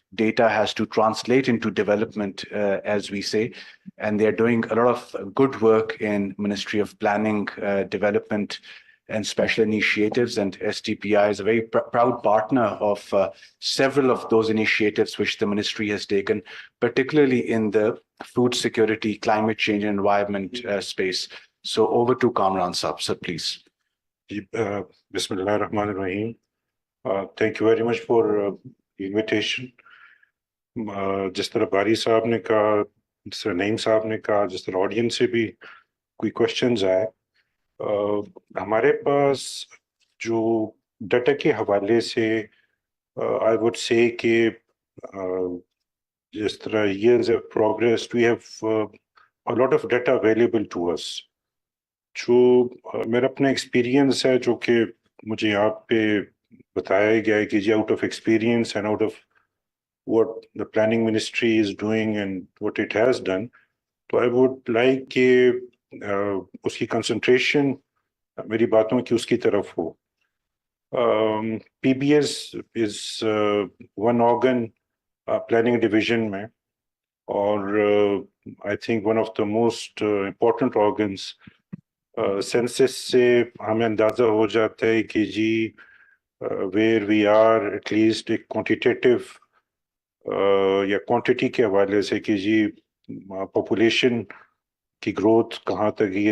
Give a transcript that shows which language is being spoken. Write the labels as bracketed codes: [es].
[en] Data has to translate into development, as we say, and they're doing a lot of good work in Ministry of Planning, Development and Special Initiatives, and STPI is a very proud partner of several of those initiatives which the ministry has taken, particularly in the food security, climate change and environment space. So over to Kamran Saab, sir, please. [ar] Bismillah ar-Rahman ar-Rahim. [en] Thank you very much for the invitation. [ur] جس طرح باری صاحب نے کہا, جس طرح نعیم صاحب نے کہا, جس طرح آڈینس سے بھی کوئی کوشچنز آئے, ہمارے پاس جو ڈیٹا کے حوالے سے آئی وڈ سے کہ جس طرح [en] years have progressed, we have a lot of data available to us. [ur] جو میرا اپنا ایکسپیرینس ہے, جو کہ مجھے یہاں پہ بتایا گیا ہے کہ جی [en] out of experience and out of what the planning ministry is doing and what it has done, [ur] تو [en] I would like [ur] کہ اس کی کنسنٹریشن میری باتوں کی اس کی طرف ہو. [en] PBS is one organ planning division میں, اور I think one of the most important organs. [ur] Census سے ہمیں اندازہ ہو جاتا ہے کہ جی [en] where we are at least [ur] ایک کوانٹیٹیو یا کوانٹٹی کے حوالے سے کہ جی پاپولیشن کی گروتھ کہاں تک ہے.